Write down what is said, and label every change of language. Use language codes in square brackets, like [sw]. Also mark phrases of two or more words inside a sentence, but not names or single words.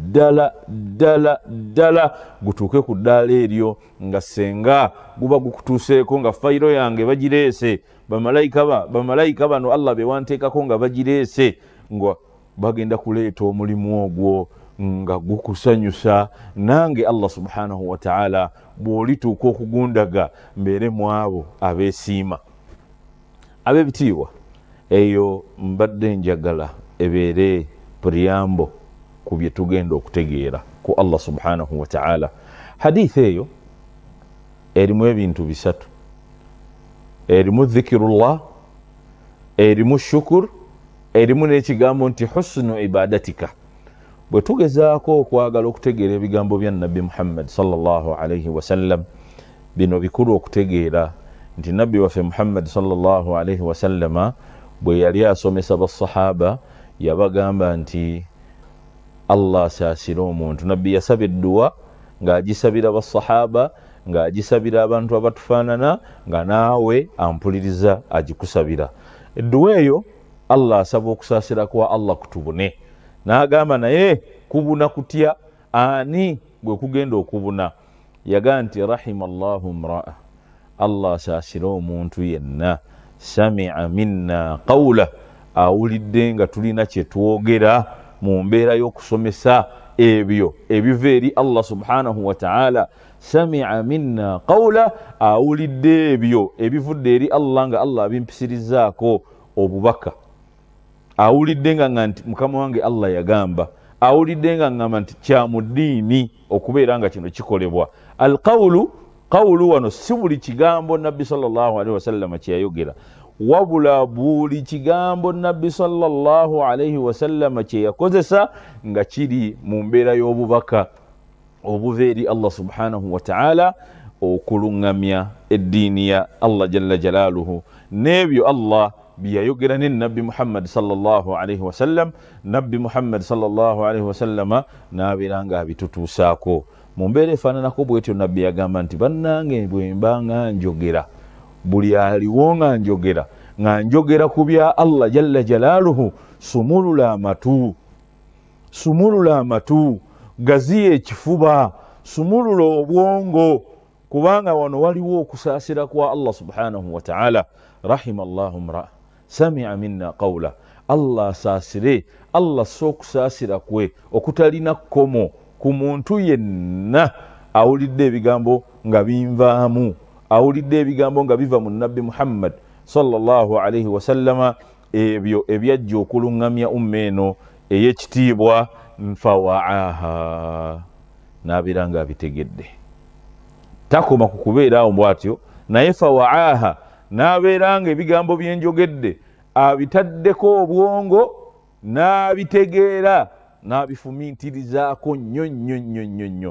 [lg] ddala gutuuke ku ddaala eryo nga senga guba gukutuuseeko nga fayiro yange bagireese bamalayika bano Allah be wanteekako nga bagireese nga bagenda kuleeta omulimu ogwo nga gukusanyusa nange [ar] الله سبحانه وتعالى [lg] bw'olituuka okugundaga mbeere mu abo abeesiima ab'ebitiibwa. Eyo mbadde njagala ebeere priyambo ku bye tugenda okutegeera ku [ar] الله سبحانه وتعالى. [lg] Hadith eyo erimu ebintu bisatu, erimu dhikirullah, erimu shukur, erimu n'ekigambo nti [ar] حسن عبادتك. [lg] Bwe tugezaako okwagala okutegeera ebigambo bya Nabbi Muhammad [ar] صلى الله عليه وسلم, [lg] bino bikulu okutegeera nti Nabbi waffe Muhammad [ar] صلى الله عليه وسلم [lg] bwe yali asomesa basahaba yabagamba nti Allah asaasira omuntu. Nabbi yasaba edduwa ng'agisabira basahaba, ng'agisabira abantu abatufaanana, nga naawe ampuliriza agikusabira. Edduwa eyo Allah asaba okusaasira kwa Allah kutubune. N'agamba naye kubuna kutya ani gwe kugenda okubuna? Yagaa nti [ar] رحم الله امرأ, [lg] Allah asaasira omuntu yenna [ar] سمع منا قولا, [lg] awulidde nga tulina kye twogera mu mbeera y'okusomesa ebyo ebiva eri [ar] الله سبحانه وتعالى. سمع منا قولا, [lg] awulidde ebyo ebivudde eri Allah nga Allah abimpisirizaako obubaka. Awulidde nga nti mukama wange Allah yagamba, awulidde nga ngamba nti kya mu ddiini okubeera nga kino kikolebwa. Alqawlu, qawlu wano si buli kigambo Nabbi [ar] صلى الله عليه وسلم [lg] kyeyayogera, wabula buli kigambo Nabbi [ar] صلى الله عليه وسلم [lg] kyeyakozesa nga kiri mu mbeera y'obubaka obuva eri [ar] الله سبحانه وتعالى [lg] okuluŋŋamya eddiini ya [ar] الله جل جلاله. [lg] N'ebyo Allah biyayogera ne Nabbi Muhammad [ar] صلى الله عليه وسلم, [lg] Nabbi Muhammad [ar] صلى الله عليه وسلم [lg] n'abeera nga abitutuusaako mu mbeera efaananako bwetyo. Nabbi yagamba nti bannange bwe mba nga njogera, buli aliwo nga njogera ku bya [ar] الله جل جلاله, [lg] sumulula amatu, gaziya ekifuba, sumulula obwongo, kubanga wano waliwo okusaasira kwa [ar] الله سبحانه وتعالى. رحم الله امرأ سمع منا قولا, [lg] Allah asaasire, Allah s'okusaasira kwe okutalina kkomo ku muntu yenna awulidde ebigambo nga binvaamu, awulidde ebigambo nga biva mu Nabbi Muhammad [ar] صلى الله عليه وسلم, [lg] ebyo ebyajja okuluŋŋamya umma eno ey'ekitiibwa, nfawaaha, n'abeera nga abitegedde. Takoma ku kubeera awo bw'atyo, naye fawaaha, n'abeera nga ebigambo bye njogedde abitaddeko obwongo, n'abitegeera, n'abifumiintirizaako nnyo.